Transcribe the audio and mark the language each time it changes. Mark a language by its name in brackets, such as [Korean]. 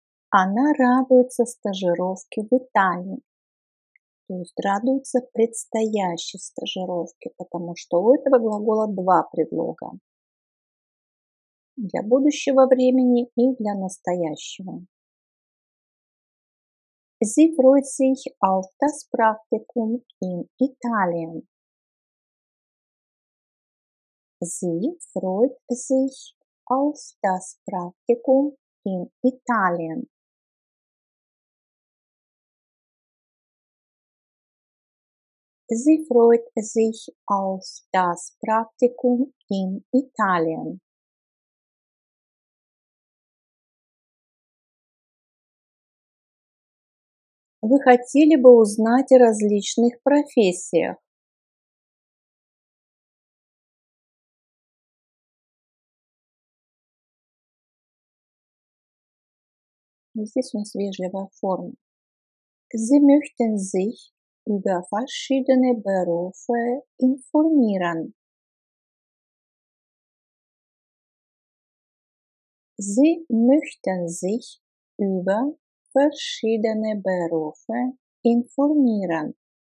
[Russian] Она радуется стажировке в Италии. То есть радуется предстоящей стажировке, потому что у этого глагола два предлога. Для будущего времени и для настоящего. [German] Sie freut sich auf das Praktikum in Italien. Sie freut sich auf das Praktikum in Italien. Sie freut sich auf das Praktikum in Italien. [Russian] Вы хотели бы узнать о различных профессиях? Здесь у нас вежливая форма. [German] Sie möchten sich über verschiedene Berufe informieren. Sie möchten sich über verschiedene Berufe informieren.